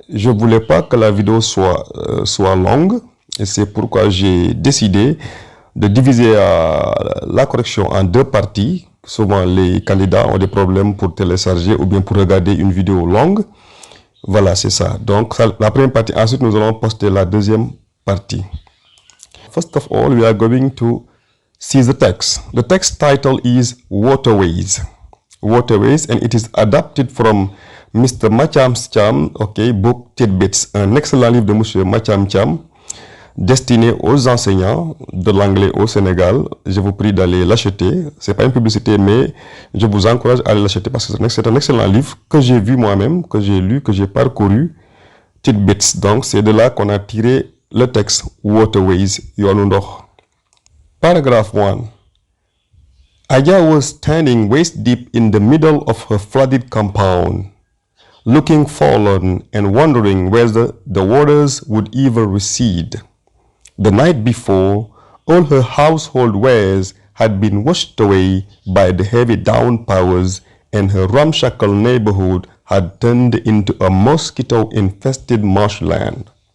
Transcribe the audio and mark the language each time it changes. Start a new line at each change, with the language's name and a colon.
French: Je ne voulais pas que la vidéo soit longue, et c'est pourquoi j'ai décidé de diviser la correction en deux parties. Souvent, les candidats ont des problèmes pour télécharger ou bien pour regarder une vidéo longue. Voilà, c'est ça. Donc, la première partie. Ensuite, nous allons poster la deuxième partie.
English: First of all, we are going to see the text. The text title is Waterways. Waterways, and it is adapted from Mr. Macham Cham, okay, book Tidbits.
French: Un excellent livre de Monsieur Macham Cham, destiné aux enseignants de l'anglais au Sénégal. Je vous prie d'aller l'acheter. C'est pas une publicité, mais je vous encourage à aller l'acheter parce que c'est un excellent livre que j'ai vu moi-même, que j'ai lu, que j'ai parcouru. Tidbits. Donc, c'est de là qu'on a tiré le texte Waterways.
Wolof: Yoonu ndox.
English: Paragraph 1. Aya was standing waist deep in the middle of her flooded compound, looking forlorn and wondering whether the waters would ever recede. The night before, all her household wares had been washed away by the heavy downpours, and her ramshackle neighborhood had turned into a mosquito-infested marshland.